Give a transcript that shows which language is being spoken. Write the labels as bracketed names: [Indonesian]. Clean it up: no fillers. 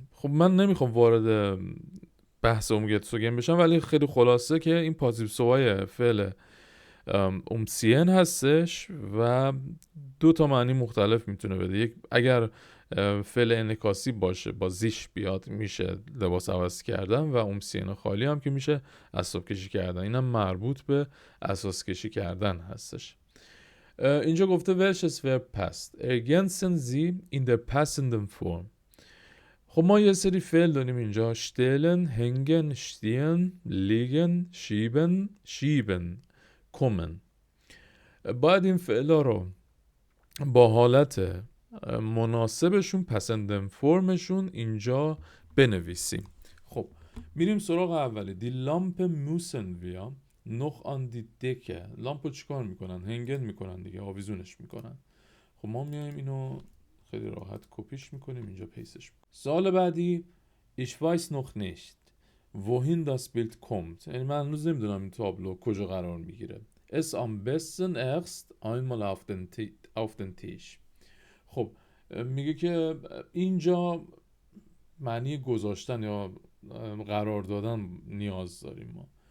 [Persian] خب من نمیخوام وارد بحث umgezogen بشم، ولی خیلی خلاصه که این پاسیو سوای فعل umziehen هستش و دو تا معنی مختلف میتونه بده. یک، اگر فعل انعکاسی باشه با زیش بیاد میشه لباس عوض کردن، و umziehen خالی هم که میشه اسباب کشی کردن. اینم مربوط به اساس کشی کردن هستش. اینجا گفته [German] welches verb passt ergänzen Sie in der passenden Form. [Persian] خب ما یه سری فعل داریم اینجا: [German] stellen, hängen, stehen, liegen, schieben, kommen. [Persian] باید این فعلا رو با حالت مناسبشون، پسندن فرمشون اینجا بنویسیم. خب میریم سراغ اولی. [German] دی لامپ موسن ویا نخ آن دی دکه. [Persian] لامپو چیکار میکنن؟ هنگن میکنن دیگه، آویزونش میکنن. خب ما میایم اینو خیلی راحت کپیش میکنیم، اینجا پیستش میکنیم. سوال بعدی [German] Ich weiß noch nicht wohin das Bild kommt. [Persian] یعنی من هنوز نمیدونم این تابلو کجا قرار میگیره. [German] Es am besten erst einmal auf den Tisch. [Persian] خب میگه که اینجا معنی گذاشتن یا قرار دادن نیاز داریم ما.